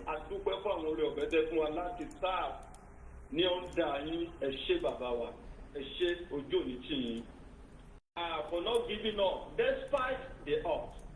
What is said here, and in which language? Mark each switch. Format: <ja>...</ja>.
<yo>A dúpẹ́ fún àwọn oore ọ̀fẹ́ tẹ́ fún wa láti sáà ní ọ̀dà yín. Ẹ ṣé bàbá wa, ẹ ṣé ojú òní tì yín.</yo> <en>For not giving up despite the odds.</en>